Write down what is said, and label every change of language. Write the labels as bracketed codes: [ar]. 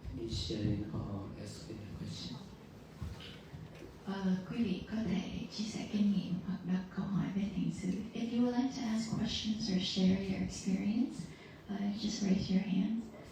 [en] Sharing or asking a question. [vi] Quý vị có thể chia sẻ kinh nghiệm hoặc đặt câu hỏi với thiền sư. [en] If you would like to ask questions or share your experience, just raise your hands.